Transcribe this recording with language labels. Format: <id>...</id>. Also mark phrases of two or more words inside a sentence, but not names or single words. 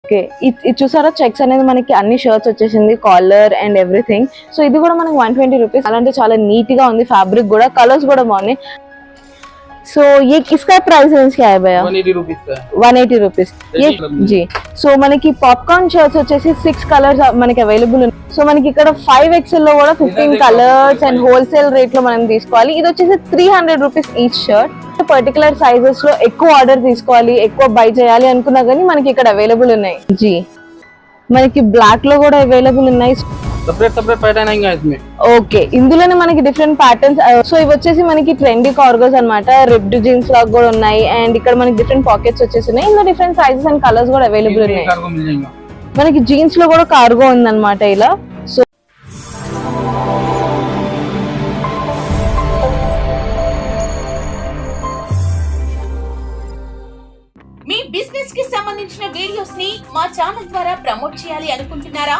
<te>ఓకే, ఇది చూసారా చెక్స్ అనేది మనకి అన్ని షర్ట్స్ వచ్చేసింది,</te> <en>collar and everything.</en> <te>సో ఇది కూడా మనకి 120 రూపీస్. అలాంటి చాలా నీట్ గా ఉంది, ఫ్యాబ్రిక్ కూడా, కలర్స్ కూడా బాగున్నాయి.</te> <hi>సో ये किसका</hi> <en>price range</en> <hi>क्या है भैया? 180 रुपीस का है. 180 రూపీస్ ये जी.</hi> <te>సో మనకి</te> <en>popcorn shirts</en> <te>వచ్చేసి 6 కలర్స్ మనకి అవైలబుల్ ఉన్నాయి. సో మనకి ఇక్కడ 5XL లో కూడా 15 కలర్స్ అండ్</te> <en>wholesale rate</en> <te>లో మనం తీసుకోవాలి. ఇది వచ్చేసి 300</te> <en>rupees each shirt. particular sizes</en> <te>లో ఎక్కువ ఆర్డర్ తీసుకోవాలి, ఎక్కువ బై చేయాలి అనుకున్నా కానీ మనకి ఇక్కడ అవైలబుల్ ఉన్నాయి. జీ మనకి బ్లాక్ లో కూడా అవైలబుల్ ఉన్నాయి.</te> <hi>సెపరేట్ पैटर्न आएंगे इसमें.</hi> <te>ఓకే, ఇందులోనే మనకి</te> <en>different patterns.</en> <te>సో ఇవి వచ్చేసి మనకి</te> <en>trendy cargos</en> <te>అన్నమాట,</te> <en>ripped jeans</en> <te>లాగా కూడా ఉన్నాయి. అండ్ ఇక్కడ మనకి</te> <en>different pockets</en> <te>వచ్చేసి ఉన్నాయి. ఇందులో</te> <en>different sizes and colors</en> <te>కూడా అవైలబుల్ ఉన్నాయి. మనకి జీన్స్ లో కూడా కార్గో ఉందన్నమాట ఇలా. సో మీ బిజినెస్ కి సంబంధించిన వీడియోస్ ని మా ఛానల్ ద్వారా ప్రమోట్ చేయాలి అనుకుంటున్నారా?</te>